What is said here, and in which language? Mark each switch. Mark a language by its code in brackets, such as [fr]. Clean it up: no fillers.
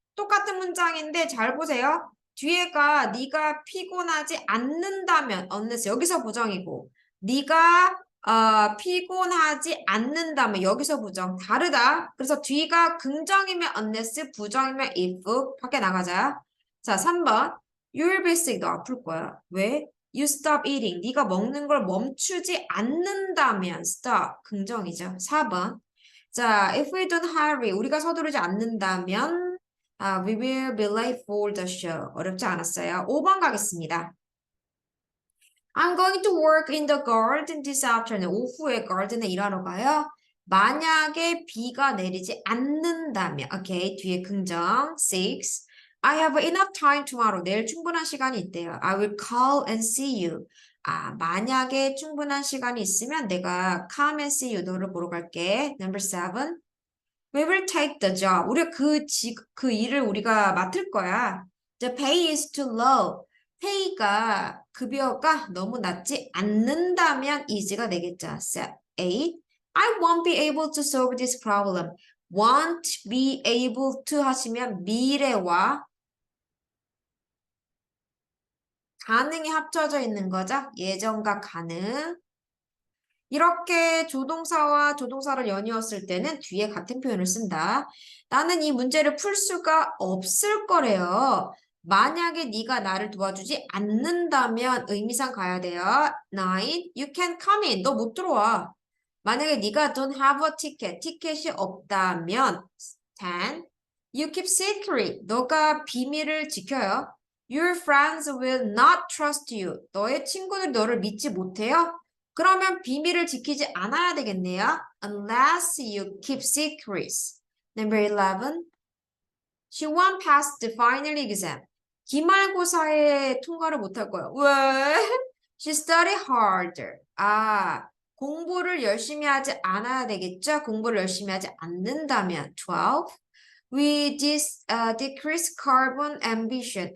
[ko] 똑같은 문장인데 잘 보세요. 뒤에가 네가 피곤하지 않는다면, unless 여기서 부정이고, 네가 피곤하지 않는다면 여기서 부정 다르다. 그래서 뒤가 긍정이면 unless, 부정이면 if. 밖에 나가자. 자, 3번. [en] You'll be sick. [ko] 너 아플 거야. 왜? [en] You stop eating. [ko] 네가 먹는 걸 멈추지 않는다면 stop. 긍정이죠. 4번. 자, [en] if we don't hurry. [ko] 우리가 서두르지 않는다면 [en] we will be late for the show. [ko] 어렵지 않았어요. 5번 가겠습니다. [en] I'm going to work in the garden this afternoon. [ko] 오후에 garden에 일하러 가요. 만약에 비가 내리지 않는다면, 오케이, 뒤에 긍정, 6. [en] I have enough time tomorrow. [ko] 내일 충분한 시간이 있대요. [en] I will call and see you. [ko] 만약에 충분한 시간이 있으면 내가 [en] come and see you. [ko] 너를 보러 갈게. [en] Number 7. We will take the job. [ko] 우리가 그 일을 우리가 맡을 거야. [en] The pay is too low. [ko] pay가 급여가 너무 낮지 않는다면 is가 되겠죠. [en] So, 8. I won't be able to solve this problem. [ko] won't be able to 하시면 미래와 가능이 합쳐져 있는 거죠. 예정과 가능. 이렇게 조동사와 조동사를 연이었을 때는 뒤에 같은 표현을 쓴다. 나는 이 문제를 풀 수가 없을 거래요. 만약에 네가 나를 도와주지 않는다면 의미상 가야 돼요. [en] 9. You can come in. [ko] 너 못 들어와. 만약에 네가 [en] don't have a ticket. [ko] 티켓이 없다면 10. You keep secret. 너가 비밀을 지켜요. [en] Your friends will not trust you. [ko] 너의 친구들이 너를 믿지 못해요. 그러면 비밀을 지키지 않아야 되겠네요. [en] Unless you keep secrets. [ko] Number 11. [en] She won't pass the final exam. [ko] 기말고사에 통과를 못할 거야. [en] 왜? She studied harder. [ko] 공부를 열심히 하지 않아야 되겠죠? 공부를 열심히 하지 않는다면. 12. [en] We decrease carbon emission.